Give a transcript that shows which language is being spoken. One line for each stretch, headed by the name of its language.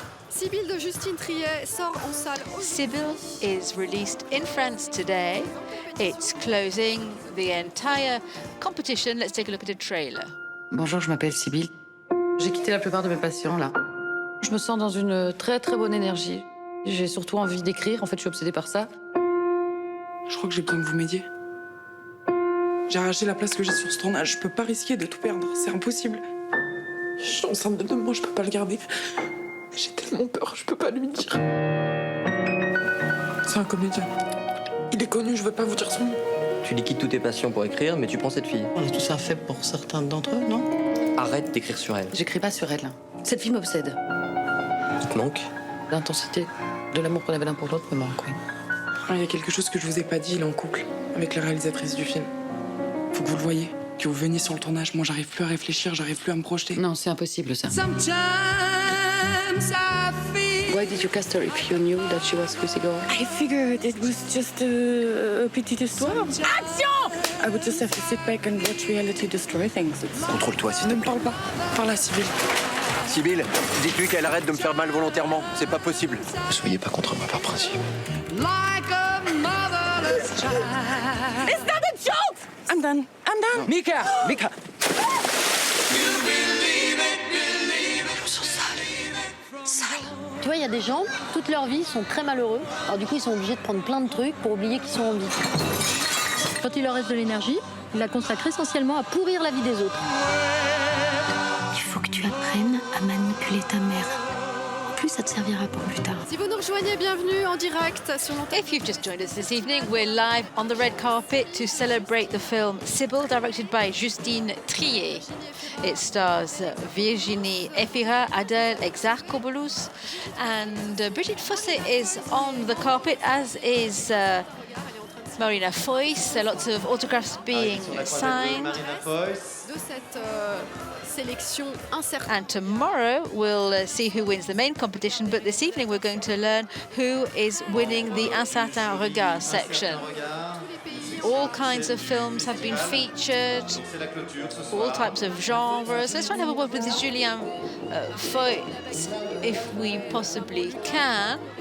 French: SIBYL de Justine Trier sort en salle aujourd'hui.
English: SIBYL is released in France today. It's closing the entire competition. Let's take a look at a trailer.
French: Bonjour, je m'appelle SIBYL. J'ai quitté la plupart de mes patients, là. Je me sens dans une très très bonne énergie. J'ai surtout envie d'écrire, en fait je suis obsédée par ça. Je crois que j'ai besoin que vous m'aidiez. J'ai arraché la place que j'ai sur ce tournage. Je peux pas risquer de tout perdre, c'est impossible. Je suis enceinte de 2 mois, je peux pas le garder. J'ai tellement peur, je peux pas lui dire. C'est un comédien. Il est connu, je veux pas vous dire son nom. Tu liquides tous tes patients pour écrire, mais tu prends cette fille. On a tous un faible pour certains d'entre eux, non? Arrête d'écrire sur elle. J'écris pas sur elle. Cette fille m'obsède. Il te manque. L'intensité de l'amour qu'on avait l'un pour l'autre me manque, oui. Ah, il y a quelque chose que je vous ai pas dit, il est en couple avec la réalisatrice du film. Faut que vous le voyez, que vous veniez sur le tournage. Moi, j'arrive plus à réfléchir, j'arrive plus à me projeter. Non, c'est impossible, ça.
English: Why did you cast her if you knew that she was with a girl? I figured it was just a
French: petite histoire.
English: Action! I would just have to sit back and watch reality destroy things.
French: Contrôle-toi, s'il te Ne me plaît. parle pas. Parle à SIBYL. SIBYL, dites-lui qu'elle arrête de me faire mal volontairement. C'est pas possible. Ne soyez pas contre moi par principe.
English: It's not a joke! I'm done. I'm done. Mika!
French: Tu vois, il y a des gens, toute leur vie, sont très malheureux. Alors du coup, ils sont obligés de prendre plein de trucs pour oublier qu'ils sont en vie. Quand il leur reste de l'énergie, ils la consacrent essentiellement à pourrir la vie des autres. Il faut que tu apprennes à manipuler ta mère. En plus, ça te servira pour plus tard. Si vous nous rejoignez, bienvenue en direct sur l'antenne.
English: If you've just joined us this evening, we're live on the red carpet to celebrate the film SIBYL, directed by Justine Trier. It stars Virginie Efira, Adèle Exarchopoulos, and Brigitte Fossé is on the carpet, as is Marina Foïs. Lots of autographs being signed.
French: De cette sélection incertaine.
English: And tomorrow we'll see who wins the main competition, but this evening we're going to learn who is winning the Un certain regard section. All kinds of films have been featured, all types of genres. Let's try and have a word with Julien Foy, if we possibly can.